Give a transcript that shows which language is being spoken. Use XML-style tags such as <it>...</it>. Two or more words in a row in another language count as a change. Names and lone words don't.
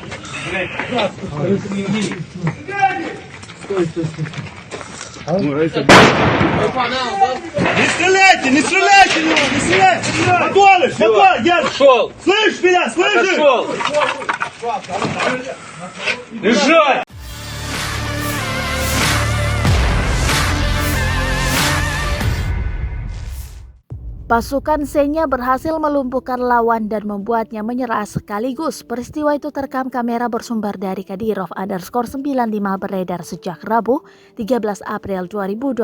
<ru>Не стреляйте, не стреляйте в него, не стреляйте! Подвалишь, подвалишь, я... Шел! Слышь меня, слышишь? Шел! Лежать!</ru> <id>Pasukan Xenia berhasil melumpuhkan lawan dan membuatnya menyerah sekaligus. Peristiwa itu terekam kamera bersumber dari Kadyrov_95 beredar sejak Rabu 13 April 2022.</id>